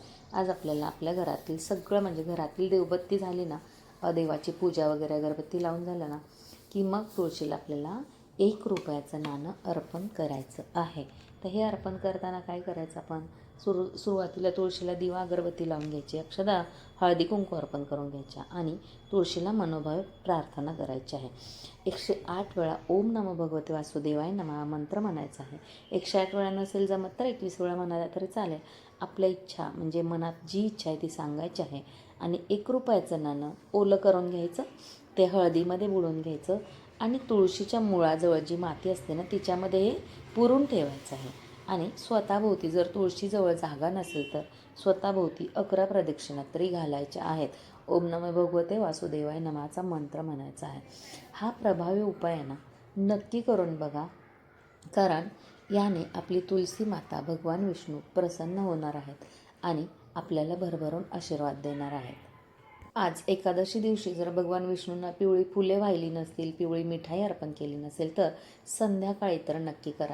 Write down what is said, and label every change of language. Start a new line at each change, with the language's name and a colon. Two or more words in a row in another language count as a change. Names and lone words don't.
Marathi: आज आपल्याला आपल्या घरातील सगळं म्हणजे घरातील देवबत्ती झाली ना, देवाची पूजा वगैरे अगरबत्ती लावून झालं ना, की मग तुळशीला आपल्याला 1 रुपयाचं नाणं अर्पण करायचं आहे. तर हे अर्पण करताना काय करायचं, आपण सुरुवातीला तुळशीला दिवा अगरबत्ती लावून घ्यायची, अक्षदा हळदी कुंकू अर्पण करून घ्यायच्या आणि तुळशीला मनोभावे प्रार्थना करायची आहे. 108 वेळा
Sanskrit: ओम नमो भगवते वासुदेवाय नमः
Marathi: मंत्र म्हणायचा आहे. 108 वेळा नसेल जमत तर 21 वेळा म्हणाला तरी चालेल. आपल्या इच्छा म्हणजे मनात जी इच्छा आहे ती सांगायची आहे आणि 1 रुपयाचं नाणं ओलं करून घ्यायचं, ते हळदीमध्ये बुडवून घ्यायचं आणि तुळशीच्या मुळाजवळ जी माती असते ना, तिच्यामध्ये हे पुरून ठेवायचं आहे. आणि स्वतःभोवती जर तुळशीजवळ जागा नसेल तर स्वतःभोवती 11 प्रदक्षिणा तरी घालायच्या आहेत.
Sanskrit: ओम नमो भगवते वासुदेवाय नमःचा
Marathi: मंत्र म्हणायचा आहे. हा प्रभावी उपाय आहे ना, नक्की करून बघा. कारण याने आपली तुलसी माता भगवान विष्णू प्रसन्न होणार आहेत आणि आपल्याला भरभरून आशीर्वाद देणार आहेत. आज एकादशी दिवशी जर भगवान विष्णूंना पिवळी फुले वाहिली नसतील, पिवळी मिठाई अर्पण केली नसेल, तर संध्याकाळी तर नक्की करा.